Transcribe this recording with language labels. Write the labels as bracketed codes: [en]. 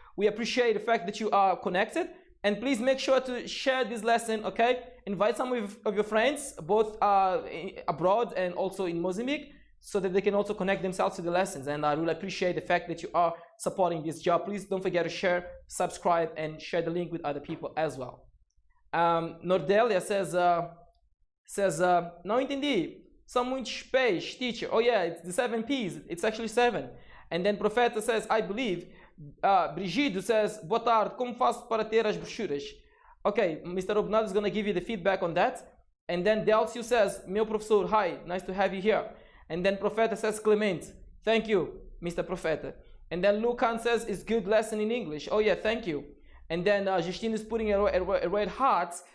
[en] We appreciate the fact that you are connected. And please make sure to share this lesson, okay? Invite some of your friends, both abroad and also in Mozambique, so that they can also connect themselves to the lessons. And I really appreciate the fact that you are supporting this job. Please don't forget to share, subscribe, and share the link with other people as well. [pt] Nordelia says, não entendi. São muitos pés, [en] teacher. Oh yeah, it's the 7 P's. It's actually 7. And then Profeta says, I believe. [pt] Brigido says, boa tarde, como faço para ter as brochuras? [en] Okay, Mr. Obnado is going to give you the feedback on that. And then Delcio says, [pt] meu professor, [en] hi, nice to have you here. And then Profeta says, Clemente, thank you, Mr. Profeta. And then Lucan says, it's good lesson in English. Oh yeah, thank you. And then Justine is putting a red heart.